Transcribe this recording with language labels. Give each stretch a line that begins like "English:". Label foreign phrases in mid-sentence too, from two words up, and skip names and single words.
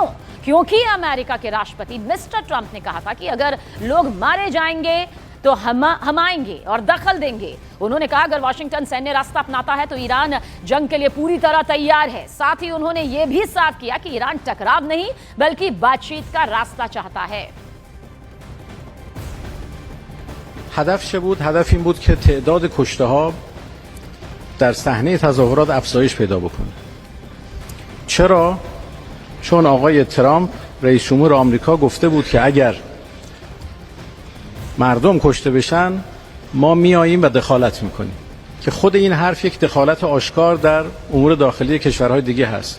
Hindi: क्योंकि अमेरिका के राष्ट्रपति मिस्टर ट्रंप ने कहा था कि अगर लोग मारे जाएंगे तो हम आएंगे और दखल देंगे। उन्होंने कहा अगर वाशिंगटन सैन्य रास्ता अपनाता है तो ईरान जंग के लिए पूरी तरह तैयार है। साथ ही उन्होंने यह भी साफ किया कि ईरान टकराव नहीं बल्कि बातचीत का रास्ता चाहता है।
Persian: هدف این بود که تعداد کشته‌ها در صحنه تظاهرات افزایش پیدا بکنه. چرا؟ چون آقای ترامپ رئیس جمهور آمریکا گفته بود که اگر مردم کشته بشن ما میاییم و دخالت میکنیم، که خود این حرف یک دخالت آشکار در امور داخلی کشورهای دیگه هست.